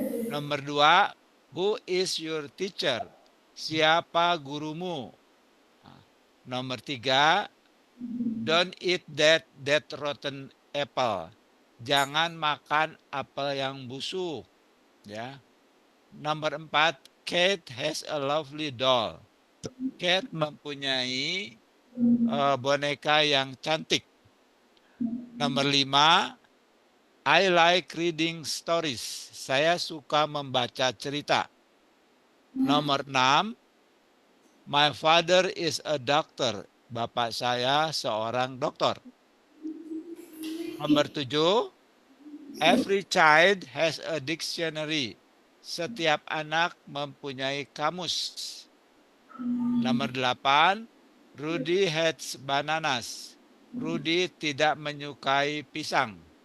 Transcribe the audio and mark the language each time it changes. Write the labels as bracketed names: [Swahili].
[Indonesian] Nomor 2, [English] who is your teacher? [Indonesian] Siapa gurumu? Nomor 3, [English] don't eat that rotten apple. [Indonesian] Jangan makan apel yang busuk. Ya. Nomor 4, [English] Kate has a lovely doll. [Indonesian] Kate mempunyai boneka yang cantik. Nomor 5, [English] I like reading stories. [Indonesian] Saya suka membaca cerita. Nomor 6, [English] my father is a doctor. [Indonesian] Bapak saya seorang dokter. Nomor 7, [English] every child has a dictionary. [Indonesian] Setiap anak mempunyai kamus. Nomor 8, [English] Rudy hates bananas. [Indonesian] Rudy tidak menyukai pisang.